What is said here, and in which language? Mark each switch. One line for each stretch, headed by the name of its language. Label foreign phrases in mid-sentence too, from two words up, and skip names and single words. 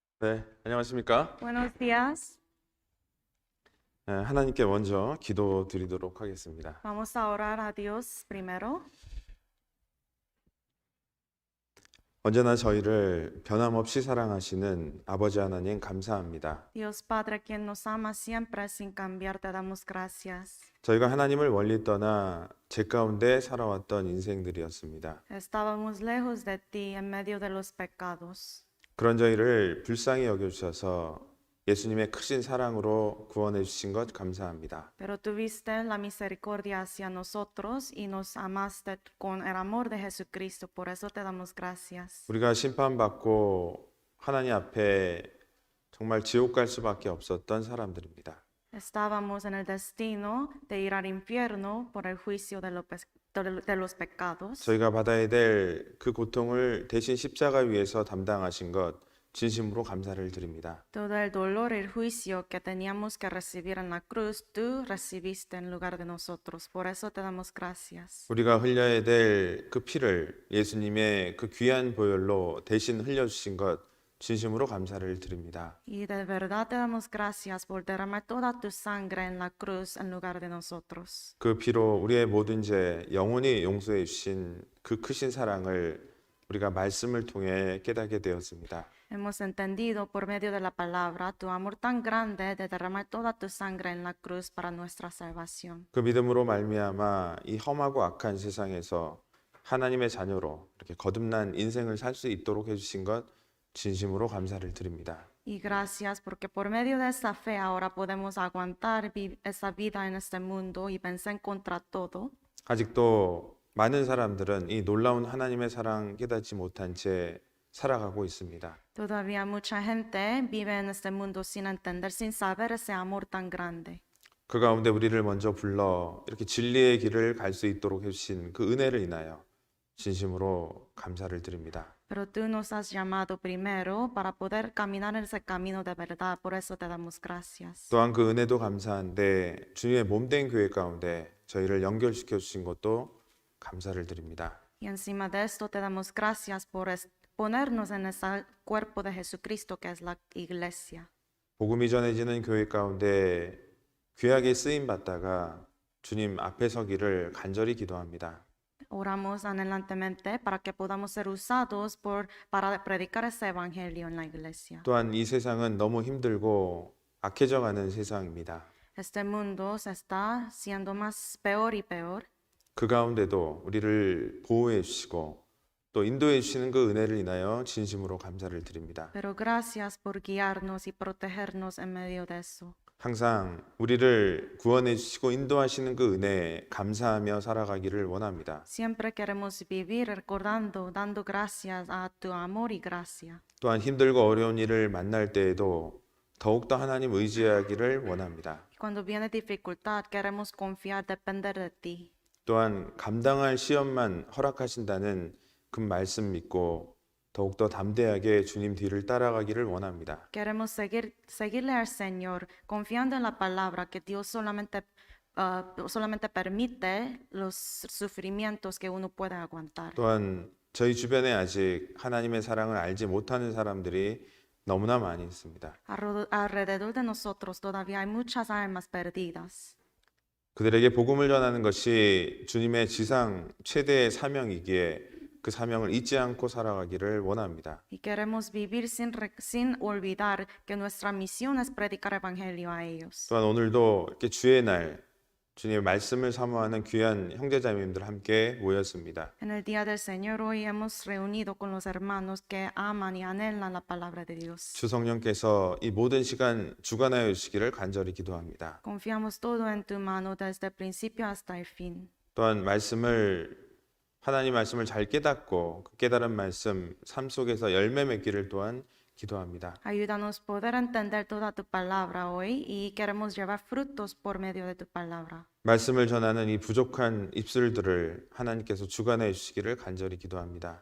Korean: 네, 안녕하십니까?
Spanish: Buenos días.
Korean: 하나님께 먼저 기도 드리도록 하겠습니다.
Spanish: Vamos a orar a Dios primero.
Korean: 언제나 저희를 변함없이 사랑하시는 아버지 하나님 감사합니다.
Spanish: Dios Padre, quien nos ama siempre sin cambiar, te damos gracias.
Korean: 저희가 하나님을 멀리 떠나 죄 가운데 살아왔던 인생들이었습니다.
Spanish: Estábamos lejos de ti en medio de los pecados,
Korean: 그런 저희를 불쌍히 여겨주셔서 예수님의 크신 사랑으로 구원해 주신 것 감사합니다.
Spanish: pero tuviste la misericordia hacia nosotros y nos amaste con el amor de Jesucristo. Por eso te damos gracias.
Korean: 우리가 심판받고 하나님 앞에 정말 지옥 갈 수밖에 없었던 사람들입니다.
Spanish: Estábamos en el destino de ir al infierno por el juicio de los pecados.
Korean: 저희가 받아야 될 그 고통을 대신 십자가 위에서 담당하신 것 진심으로 감사를 드립니다.
Spanish: Todo el dolor y el juicio que teníamos que recibir en la cruz, tú recibiste en lugar de nosotros. Por eso te damos gracias.
Korean: 우리가 흘려야 될 그 피를 예수님의 그 귀한 보혈로 대신 흘려주신 것 진심으로 감사를 드립니다.
Spanish: Y de verdad te damos gracias por derramar toda tu sangre en la cruz en lugar de nosotros.
Korean: 그 피로 우리의 모든 죄 영원히 용서해 주신 그 크신 사랑을 우리가 말씀을 통해 깨닫게 되었습니다.
Spanish: Hemos entendido por medio de la palabra tu amor tan grande de derramar toda tu sangre en la cruz para nuestra salvación.
Korean: 그 믿음으로 말미암아 이 험하고 악한 세상에서 하나님의 자녀로 이렇게 거듭난 인생을 살 수 있도록 해주신 것 진심으로 감사를 드립니다.
Spanish: Y gracias porque por medio de esa fe ahora podemos aguantar esa vida en este mundo y vencer contra todo.
Korean: 아직도 많은 사람들은 이 놀라운 하나님의 사랑 깨닫지 못한 채 살아가고 있습니다.
Spanish: Todavía mucha gente vive en este mundo sin entender, sin saber ese amor tan grande.
Korean: 그 가운데 우리를 먼저 불러 이렇게 진리의 길을 갈 수 있도록 해주신 그 은혜를 인하여 진심으로 감사를 드립니다.
Spanish: Pero tú nos has llamado primero para poder caminar en ese camino de verdad. Por eso te damos gracias.
Korean: 또한 그 은혜도 감사한데 주님의 몸된 교회 가운데 저희를 연결시켜 주신 것도 감사를 드립니다.
Spanish: Y encima de esto te damos gracias por ponernos en ese cuerpo de Jesucristo que es la iglesia.
Korean: 복음이 전해지는 교회 가운데 귀하게 쓰임 받다가 주님 앞에 서기를 간절히 기도합니다.
Spanish: Oramos anhelantemente para que podamos ser usados para predicar ese evangelio en la iglesia.
Korean: 또한 이 세상은 너무 힘들고 악해져 가는 세상입니다.
Spanish: Este mundo se está siendo más peor y peor.
Korean: 그 가운데도 우리를 보호해 주시고 또 인도해 주시는 그 은혜를 인하여 진심으로 감사를 드립니다.
Spanish: Pero gracias por guiarnos y protegernos en medio de eso.
Korean: 항상 우리를 구원해 주시고 인도하시는 그 은혜에 감사하며 살아가기를 원합니다.
Spanish: Siempre queremos vivir recordando, dando gracias a tu amor y gracia.
Korean: 또한 힘들고 어려운 일을 만날 때에도 더욱더 하나님 의지하기를 원합니다.
Spanish: Cuando viene dificultad, queremos confiar, depender de ti.
Korean: 또한 감당할 시험만 허락하신다는 그 말씀 믿고 더욱더 담대하게 주님 뒤를 따라가기를 원합니다.
Spanish: Queremos seguirle al Señor, confiando en la palabra que Dios solamente permite los sufrimientos que uno puede aguantar.
Korean: 또한 저희 주변에 아직 하나님의 사랑을 알지 못하는 사람들이 너무나 많이 있습니다.
Spanish: Alrededor de nosotros todavía hay muchas almas perdidas.
Korean: 그들에게 복음을 전하는 것이 주님의 지상 최대의 사명이기에 그 사명을 잊지 않고 살아가기를 원합니다.
Spanish: Y queremos vivir sin olvidar que nuestra misión es predicar evangelio a ellos.
Korean: 또한 오늘도 이렇게 주의 날 주님의 말씀을 사모하는 귀한 형제자매님들 함께 모였습니다.
Spanish: En el día del Señor hoy hemos reunido con los hermanos que aman y anhelan la palabra de Dios.
Korean: 주 성령께서 이 모든 시간 주관하여 주시기를 간절히 기도합니다.
Spanish: Confiamos todo en tu mano desde el principio hasta el fin.
Korean: 또한 하나님 말씀을 잘 깨닫고 그 깨달은 말씀 삶 속에서 열매 맺기를 또한 기도합니다.
Spanish: Ayúdanos a poder entender toda tu palabra hoy y queremos llevar frutos por medio de tu palabra.
Korean: 말씀을 전하는 이 부족한 입술들을 하나님께서 주관해 주시기를 간절히 기도합니다.